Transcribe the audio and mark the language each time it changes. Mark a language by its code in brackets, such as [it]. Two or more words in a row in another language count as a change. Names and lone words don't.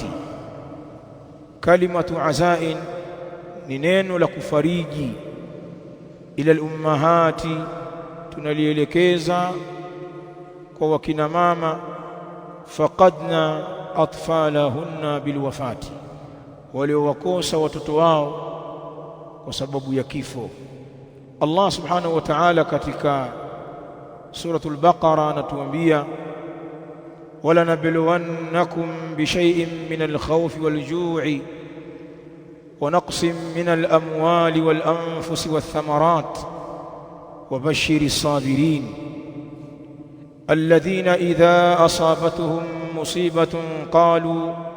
[ar] كلمة العزاء [sw] ni neno la kufariji, [ar] إلى الأمهات [sw] tunalielekeza kwa wakina mama, [ar] فقدن أطفالهن بالوفاة, [sw] waliowakosa watoto wao kwa sababu ya kifo. [ar] الله سبحانه وتعالى [sw] katika suratul Baqara anatuambia, [ar] ولنبلونكم بشيء من الخوف والجوع ونقص من الأموال والأنفس والثمرات وبشر الصابرين الذين إذا أصابتهم مصيبة قالوا